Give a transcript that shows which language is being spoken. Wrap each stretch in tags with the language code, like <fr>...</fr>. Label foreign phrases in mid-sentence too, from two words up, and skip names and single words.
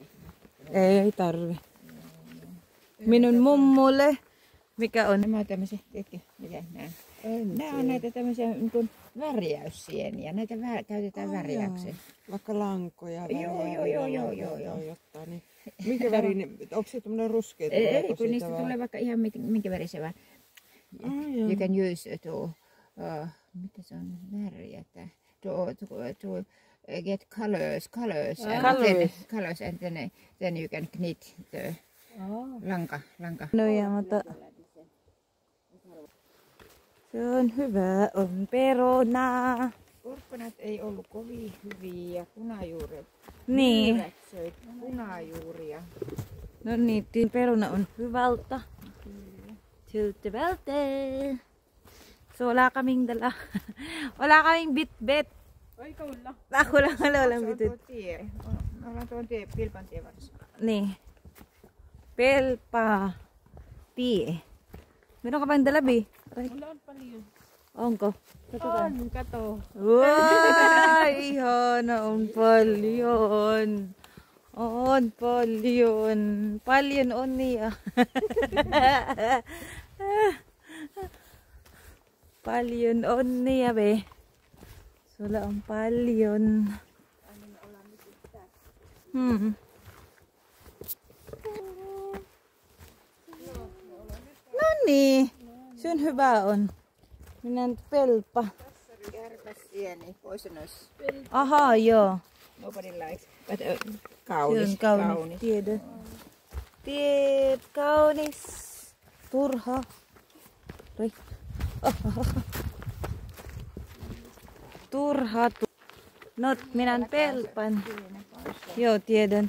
<fi>Ei tarvi. Minun mummulle, mikä on? Nämä on tämmöisiä, tiedätkö, mitä nämä? Nämä on näitä tämmöisiä niin kuin värjäyssieniä. Näitä käytetään värjäykseen. Vaikka lankoja, Joo. jotain. Niin. Minkä värinen? Onko se tämmöinen ruskea? Ei, kun niistä tulee vaikka ihan minkä värisiä vaan.</fi> <en>You can use to,</en> <fi>mitä se on, värjätä.</fi> <en>To get colors and then you can knit the lanka.</en> <fi>No ja, mutta se on hyvä, on peruna. Porkkanat ei ollut kovin hyviä ja punajuuret. Niin. Myyrät söi punajuuria. No niin, peruna on hyvältä. Hyvältä.</fi> <tl>So wala kaming dala. Wala kaming bit-bit.</tl> <fi>Oi kaulla.</fi> <tl>Ako lang walang bit-bit.</tl> <fi>Me ollaan tuon Pilpan tie varassa. Niin. Pelpa. Tie.</fi> <tl>Meron ka bang dalabi?</tl> <fi>Mulla on paljon. Onko? On, kato. Wow, ihana on paljon. On paljon. Paljon on niya. Paljon on niya be. Sulla on paljon. No niin. Se on hyvä on. Minä nyt pelpa. Kärpäsieni, poisonous. Aha, joo.</fi> <en>Nobody likes. But,</en> <fi>Se on kaunis. Tiedä. Tiedä, kaunis. Turha. Turha. Not minä pelpan. Joo, tiedän.</fi>